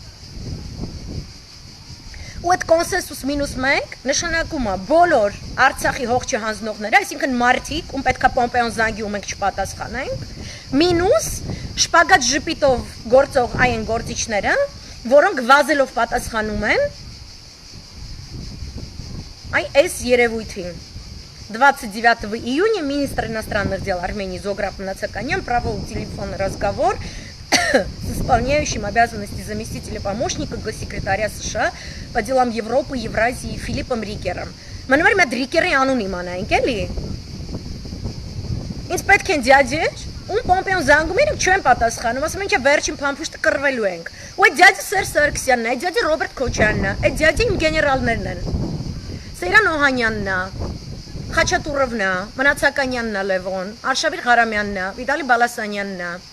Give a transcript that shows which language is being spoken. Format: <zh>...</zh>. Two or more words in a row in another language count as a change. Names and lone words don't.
<hy>Ու այդ կոնսենսուս -1 նշանակում է բոլոր Արցախի հող չհանձնողները, այսինքն մարդիկ, ում պետքա Պոմպեոն զանգի ու մենք չպատասխանենք, մինուս շպագատ ժպիտով գործող այն գործիչները, որոնք վազելով պատասխանում են այս երևույթին։</hy> <ru>29 июня министр иностранных дел Армении Зограф Нацаканян провел телефонный разговор с исполняющим обязанности заместителя помощника госсекретаря США по делам Европы и Евразии Филиппом Рикером. Мы говорим о Рикере анонимно, эли?</ru> <hy>Ինձ պետք են դյաջեր, ում Պոմպեոն զանգում են, չեմ պատասխանում, ասում են че վերջին փամփուշտը կռվելու ենք։ Ու այդ դյաջը Սերժ Սարգսյանն է, այդ դյաջը Ռոբերտ Քոչարյանն է, այդ դյաջը իմ գեներալներն են։ Սեյրան Օհանյանն է, Խաչատուրովն է, Մնացականյանն է Լևոն, Արշավիր Ղարամյանն է, Վիտալի Բալասանյանն է։</hy>